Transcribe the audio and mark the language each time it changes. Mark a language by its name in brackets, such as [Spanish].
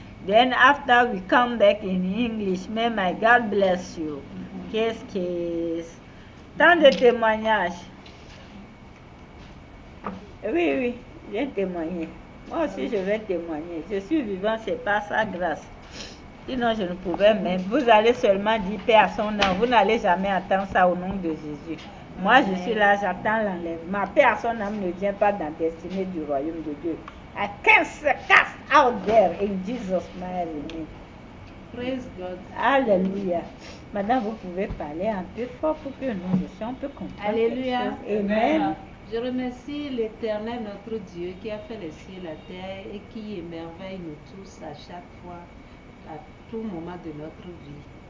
[English] Then after we come back in English. May my God bless you. [French] Qu'est-ce tant de témoignages. Oui, j'ai témoigné. Moi aussi, je vais témoigner. Je suis vivant, c'est par sa grâce. Sinon, je ne pouvais même. Vous allez seulement dire paix à son âme. Vous n'allez jamais attendre ça au nom de Jésus. Moi, je suis là, j'attends l'enlèvement. Paix à son âme ne vient pas dans la destinée du royaume de Dieu. [English] I cast out there in Jesus' mighty name. Praise God. [French] Alléluia. Maintenant, vous pouvez parler un peu fort pour que nous aussi on peut comprendre. Alléluia. Amen. Je remercie l'Éternel, notre Dieu, qui a fait les cieux et la terre et qui émerveille nous tous à chaque fois, à tout moment de notre vie.